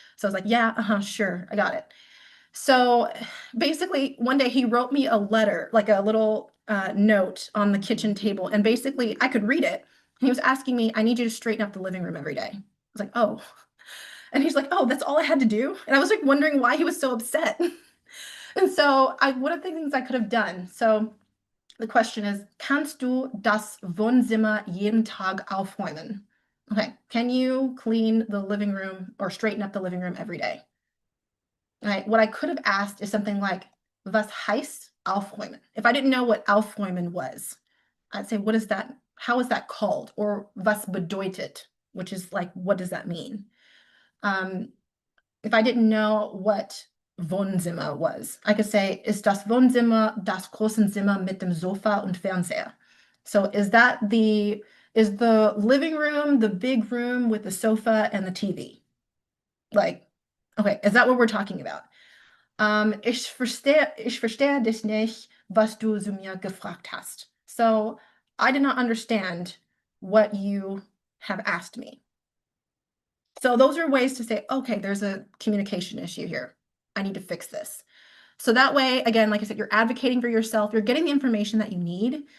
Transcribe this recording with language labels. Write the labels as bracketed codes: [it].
[en] So I was like, yeah, sure, I got it. So basically, one day he wrote me a letter, like a little note on the kitchen table, and basically I could read it. He was asking me, I need you to straighten up the living room every day. I was like, oh. And he's like, oh, that's all I had to do? And I was like wondering why he was so upset. And so one of the things I could have done. So the question is, [de] kannst du das Wohnzimmer jeden Tag aufräumen? [en] Okay, can you clean the living room or straighten up the living room every day? All right, what I could have asked is something like, [de] was heißt aufräumen? [en] If I didn't know what aufräumen was, I'd say, what is that? How is that called? Or [de] was bedeutet, [en] which is like, what does that mean? If I didn't know what Wohnzimmer was, I could say, [de] ist das Wohnzimmer das große Zimmer mit dem Sofa und Fernseher? [en] So is the living room the big room with the sofa and the TV? Like, okay, is that what we're talking about? [de] Ich verstehe dich nicht, was du zu mir gefragt hast. [en] So I did not understand what you have asked me. So those are ways to say, okay, there's a communication issue here. I need to fix this. So that way, again, like I said, you're advocating for yourself. You're getting the information that you need.